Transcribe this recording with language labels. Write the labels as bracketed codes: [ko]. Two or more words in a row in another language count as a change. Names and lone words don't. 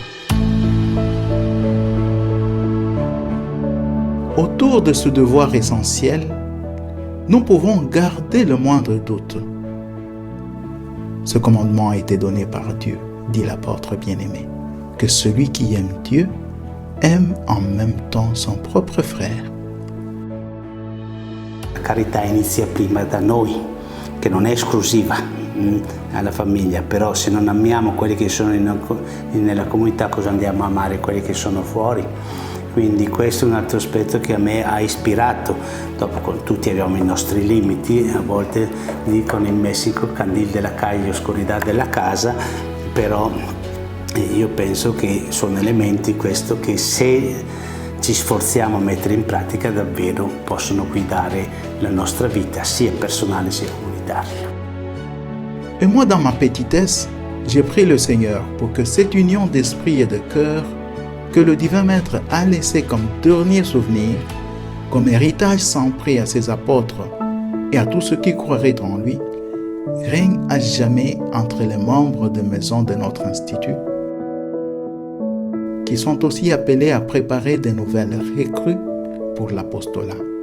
[fr] Autour de ce devoir essentiel, nous pouvons garder le moindre doute. Ce commandement a été donné par Dieu, dit l'apôtre bien-aimé, que celui qui aime Dieu aime en même temps son propre frère. [it] La carità inizia prima da noi, che non è esclusiva alla famiglia, però se non amiamo quelli che sono nella comunità, cosa andiamo a amare quelli che sono fuori? Quindi questo è un altro aspetto che a me ha ispirato. Dopo tutti abbiamo i nostri limiti, a volte dicono in Messico [es] candil de la calle, [it] oscurità della casa, però io penso che sono elementi questo che se ci sforziamo a mettere in pratica davvero possono guidare la nostra vita sia personale sia comunitaria. [fr] Et moi, dans ma petitesse, j'ai prié le Seigneur pour que cette union d'esprit et de cœur que le divin Maître a laissé comme dernier souvenir, comme héritage sans prix à ses apôtres et à tous ceux qui croiraient en lui, règne à jamais entre les membres de maison de notre institut, qui sont aussi appelés à préparer de nouvelles recrues pour l'apostolat.